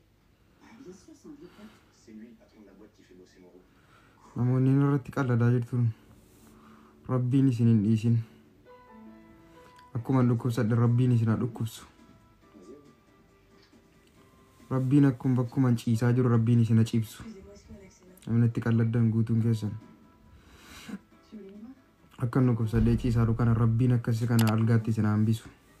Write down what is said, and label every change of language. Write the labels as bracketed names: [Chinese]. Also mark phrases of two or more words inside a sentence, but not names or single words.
[French] Bien sûr, c'est un vieux pote. C'est lui le patron de la boîte qui fait bosser Moreau. [Oromo] namoonni irratti qalladaa jirtun rabbiin isin hin dhiisin akkuma dhukkubsadhe rabbiin isin haa dhukkubsu rabbiin akkuma bakkuman ciisaa jiru rabbiin isin haa ciibsu namni itti qalladdan guutuun keessan akka nu kubsadee ciisaa kana rabbiin akkasi kana algaatti isin hambisu.